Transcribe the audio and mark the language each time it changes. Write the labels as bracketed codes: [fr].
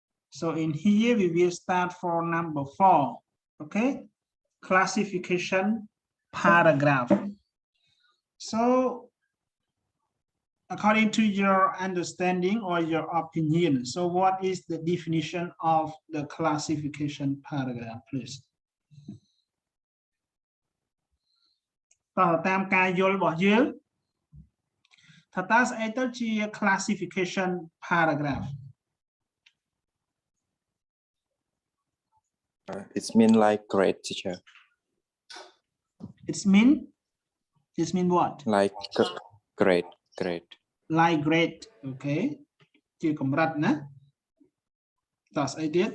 [en] So in here we will start for number 4. Okay, classification paragraph. So according to your understanding or your opinion, so what is the definition of the classification paragraph, please? [km] តាមការយល់របស់យើងថាតើស្អីទៅជា classification paragraph [en] It's mean like grade, teacher. It's mean what? Like grade. Like grade, okay. Chưa cầm rạch nè. That's idea.